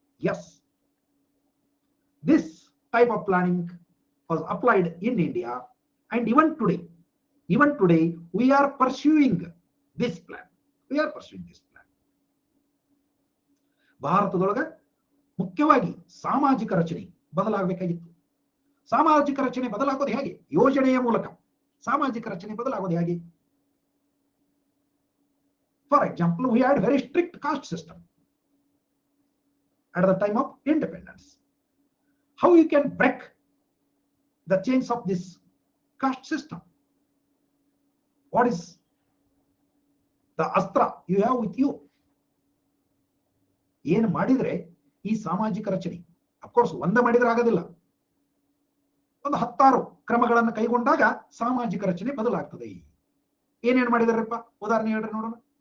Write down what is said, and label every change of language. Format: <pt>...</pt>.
<en>Yes, this type of planning was applied in India and even today we are pursuing this plan.</en> <kn>ಭಾರತದೊಳಗ ಮುಖ್ಯವಾಗಿ ಸಾಮಾಜಿಕ ರಚನೆ ಬದಲಾಗಬೇಕಾಗಿತ್ತು. ಸಾಮಾಜಿಕ ರಚನೆ ಬದಲಾಗೋದು ಹೇಗೆ? ಯೋಜನೆಯ ಮೂಲಕ ಸಾಮಾಜಿಕ ರಚನೆ ಬದಲಾಗೋದು ಹೇಗೆ?</kn> <en>For example, we had very strict caste system at the time of independence. How you can break the chains of this caste system? What is the astra you have with you?</en> <kn>ಏನು ಮಾಡಿದ್ರೆ ಈ ಸಾಮಾಜಿಕ ರಚನೆ, of course ಒಂದೇ ಮಾಡಿದ್ರೆ ಆಗೋದಿಲ್ಲ, ಒಂದು 10 ಕ್ರಮಗಳನ್ನು ಕೈಗೊಂಡಾಗ ಸಾಮಾಜಿಕ ರಚನೆ ಬದಲಾಗ್ತದೆ. ಏನೇನು ಮಾಡಿದಾರಪ್ಪ? ಉದಾಹರಣೆ ಹೇಳ್ರಿ ನೋಡೋಣ.</kn>